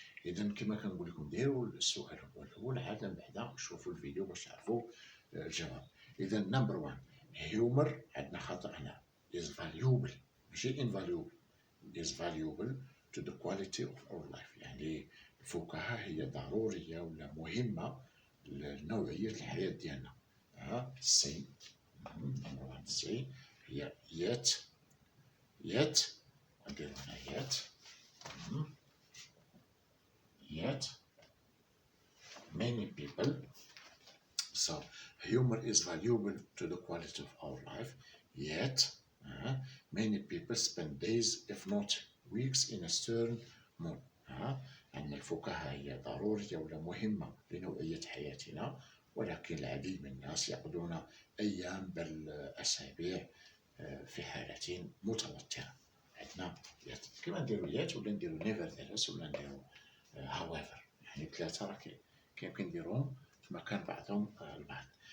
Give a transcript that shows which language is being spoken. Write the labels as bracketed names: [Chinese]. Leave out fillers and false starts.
[Arabic] إذا كما كنقول لكم ديروا السؤال هو الأول، عاد من بعد نشوفوا الفيديو باش تعرفوا الجواب. إذا نمبر 1 humor عندنا خطأ هنا [English] is valuable [Arabic] ماشي [English] invaluable، is valuable to the quality of our life، [Arabic] يعني الفكاهة هي ضرورية ولا مهمة لنوعية الحياة ديالنا. سي نمبر 1 سي هي [English] yet [Arabic] نديرو هنا [English] yet many people، so humor is valuable to the quality of our life. Yet many people spend days if not weeks in a stern mood. [Arabic] أن الفكاهة هي ضرورية ولا مهمة لنوعية حياتنا، ولكن العديد من الناس يقضون أيام بل أسابيع في حالة متوترة. عندنا كما نديرو [English] yet [Arabic] ولا نديرو [English] nevertheless [Arabic] ولا نديرو [English] however، [Arabic] يعني ثلاثة راه كيمكن نديروهم في مكان بعضهم البعض.